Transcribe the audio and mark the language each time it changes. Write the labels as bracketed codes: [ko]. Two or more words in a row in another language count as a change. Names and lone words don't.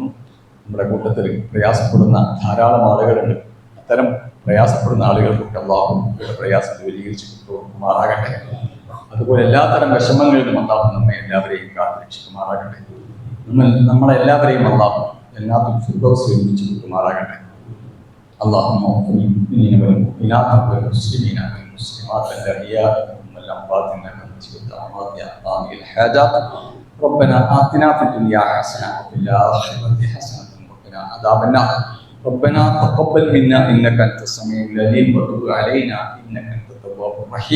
[ml] നമ്മുടെ കൂട്ടത്തിൽ പ്രയാസപ്പെടുന്ന ധാരാളം ആളുകളുണ്ട്. അത്തരം പ്രയാസപ്പെടുന്ന ആളുകൾക്കൊക്കെ അല്ലാഹു പ്രയാസം ദൂരീകരിച്ച് കൊണ്ടുപോകുമാറാകട്ടെ. അതുപോലെ എല്ലാത്തരം വിഷമങ്ങളിൽ നിന്നും അല്ലാഹു നമ്മെ എല്ലാവരെയും കാത്തുരക്ഷിക്കുമാറാകട്ടെ. നമ്മളെല്ലാവരെയും അല്ലാഹു എല്ലാത്തും ഫിർദൗസിൽ ഒരുമിച്ച് കൊണ്ടുമാറാകട്ടെ. [ar] اللهم اغفر للمؤمنين والمؤمنات والمسلمين والمسلمات الأحياء والأموات إنك مجيب الدعوات يا قاضي الحاجات. ربنا آتنا في الدنيا حسنة وفي الآخرة حسنة وقنا عذاب النار. ربنا تقبل منا إنك أنت السميع العليم وتب علينا إنك أنت التواب الرحيم.